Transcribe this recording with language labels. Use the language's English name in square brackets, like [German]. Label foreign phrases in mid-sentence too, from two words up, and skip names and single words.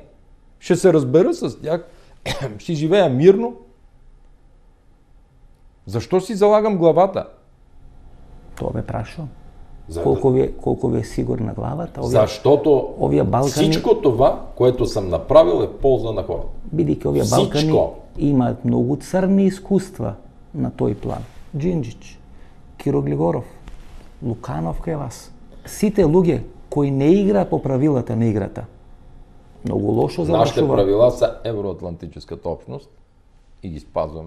[Bulgarian] Ще се разбера с тях, ще живея мирно. Защо си залагам главата? [Macedonian] тоа бе прашувам. [Bulgarian] Колко ви е сигурна главата? Защото [Macedonian] овие Балкани, [Bulgarian] всичко това, което съм направил е полза на хората. [Macedonian] бидејќи овие Балкани имаат многу црни искуства на тој план. Джинджич, Киро Глигоров, Луканов кај вас. Сите луѓе кои не игра по правилата на играта. Многу лошо завршува. [Bulgarian] Нашите правила са евроатлантическата общност и ги спазваме.